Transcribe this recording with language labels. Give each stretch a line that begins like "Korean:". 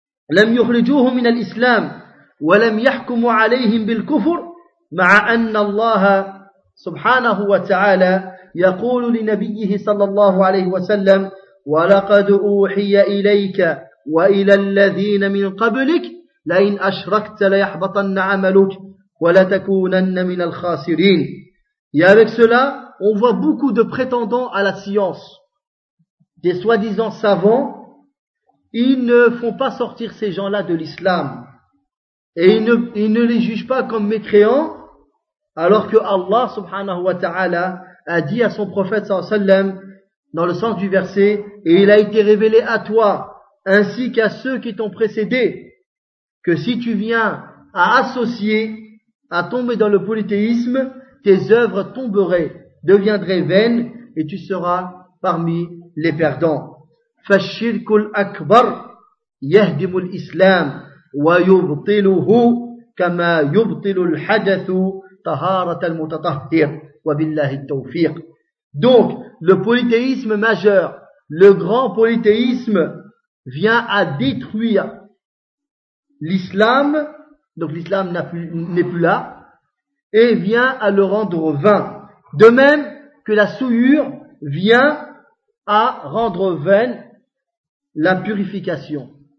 Arabic: لم يخرجوهم من الإسلام ولم يحكموا عليهم بالكفر مع أن الله سبحانه وتعالى يقول لنبيه صلى الله عليه وسلم ولقد أوحي إليك وإلى الذين من قبلك لئن أشركت ليحبطن عملك ولتكونن من الخاسرين.
French: Et avec cela, on voit beaucoup de prétendants à la science, des soi-disant savants. Ils ne font pas sortir ces gens-là de l'islam et ils ne les jugent pas comme mécréants, alors que Allah subhanahu wa ta'ala a dit à son prophète sallallahu alayhi wa sallam dans le sens du verset, et il a été révélé à toi, ainsi qu'à ceux qui t'ont précédé, que si tu viens à associer, à tomber dans le polythéisme, tes œuvres tomberaient, deviendraient vaines, et tu seras parmi les perdants.
Arabic: فالشرك الأكبر يهدم الإسلام ويبطله كما يبطل الحدث طهارة المتطهر وبالله التوفيق.
French: Donc le polythéisme majeur, le grand polythéisme vient à détruire l'islam, donc l'islam n'est plus là, et vient à le rendre vain. De même que la souillure vient à rendre vaine la purification.